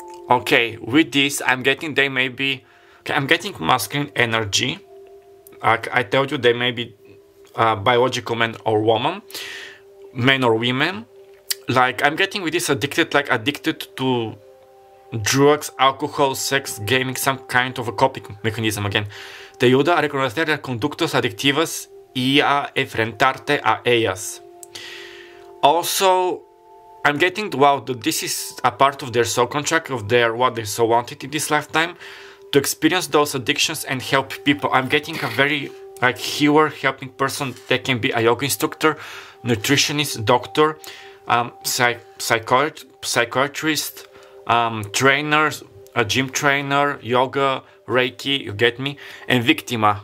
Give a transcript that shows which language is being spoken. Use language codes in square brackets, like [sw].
[en] Okay, with this I'm getting, they may be, okay, I'm getting masculine energy. I told you, they may be biological man or woman, men or women. Like, I'm getting with this addicted, like addicted to drugs, alcohol, sex, gaming, some kind of a coping mecanism. Again, [es] te ayuda a reconocer las conductas adictivas y a enfrentarte a ellas. [en] Also, I'm getting, wow, this is a part of their soul contract, of their what they so wanted in this lifetime, to experience those addictions and help people. I'm getting a very like healer, helping person. They can be a yoga instructor, nutritionist, doctor, psychiatrist, trainers, a gym trainer, yoga, Reiki, you get me, and víctima.